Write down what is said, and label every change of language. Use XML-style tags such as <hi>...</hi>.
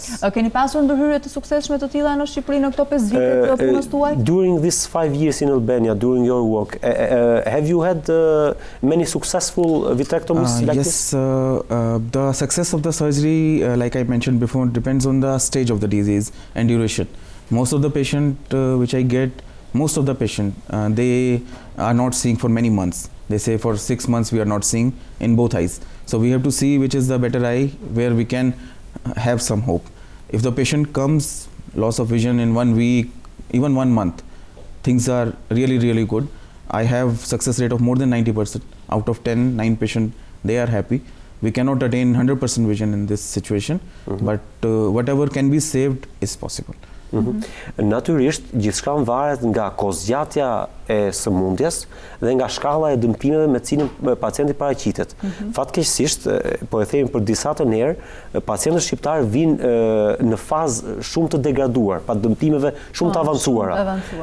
<sq>Keni pasur ndërhyrje të suksesshme të tilla në Shqipëri në këto 5 vite të punës tuaj?</sq> <en>During these 5 years in Albania, during your work, have you had many successful vitrectomies like this? Yes, the success of the surgery, like I mentioned before, depends on the stage of the disease and duration. Most of the patient which I get, they are not seeing for many months. They say for 6 months we are not seeing in both eyes. So we have to see which is the better eye where we can have some hope. If the patient comes loss of vision in 1 week, even 1 month, things are really, really good. I have success rate of more than 90%. Out of 10, 9 patients, they are happy. We cannot attain 100% vision in this situation, but whatever can be saved is possible.</en> <sq>Natyrisht, gjithçka varet nga kozgjatja e sëmundjes dhe nga shkalla e dëmtimeve me cilin pacienti paraqitet. Fatkeqësisht, po e themi për disa të njerë, pacientët shqiptarë vinë në fazë shumë të degraduar, pa dëmtimeve shumë të avancuara.</sq>